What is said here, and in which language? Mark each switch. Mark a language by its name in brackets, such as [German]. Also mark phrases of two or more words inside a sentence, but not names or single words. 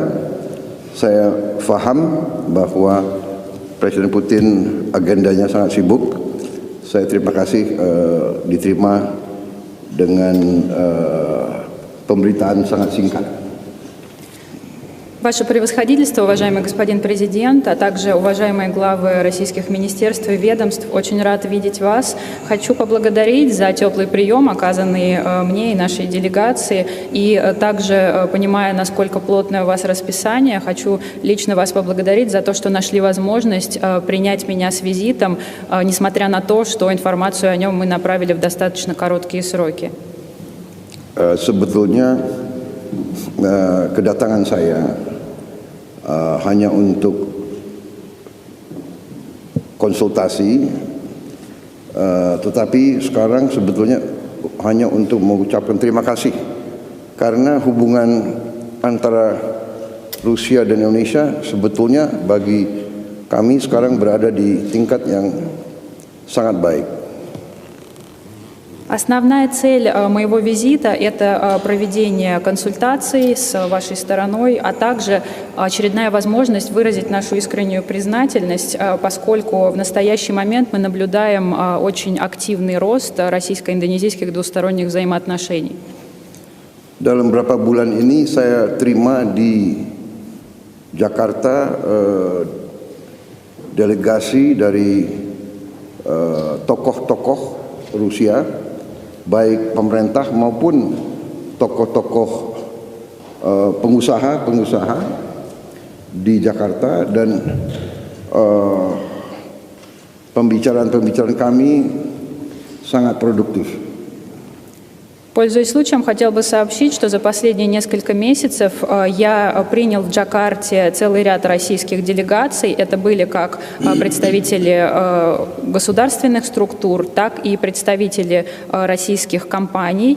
[Indonesian] Saya faham bahwa Presiden Putin agendanya sangat sibuk. Saya terima kasih diterima dengan pemberitaan sangat singkat. [Russian] Ваше превосходительство, уважаемый господин президент, а также уважаемые главы российских министерств и ведомств, очень рад видеть вас. Хочу поблагодарить за теплый прием, оказанный мне и нашей делегации. И также, понимая, насколько плотное у вас расписание, хочу лично вас поблагодарить за то, что нашли возможность принять меня с визитом, несмотря на то, что информацию о нем мы направили в достаточно короткие сроки. [Indonesian] Sebetulnya kedatangan saya hanya untuk konsultasi, tetapi sekarang sebetulnya hanya untuk mengucapkan terima kasih karena hubungan antara Rusia dan Indonesia sebetulnya bagi kami sekarang berada di tingkat yang sangat baik. [Russian] Основная цель моего визита – это проведение консультаций с вашей стороной, а также очередная возможность выразить нашу искреннюю признательность, поскольку в настоящий момент мы наблюдаем очень активный рост российско-индонезийских двусторонних взаимоотношений. [Indonesian] Dalam beberapa bulan ini saya terima di Jakarta delegasi dari tokoh-tokoh Rusia, baik pemerintah maupun tokoh-tokoh pengusaha di Jakarta, dan pembicaraan-pembicaraan kami sangat produktif. [Russian] Пользуясь случаем, хотел бы сообщить, что за последние несколько месяцев я принял в Джакарте целый ряд российских делегаций. Это были как представители государственных структур, так и представители российских компаний.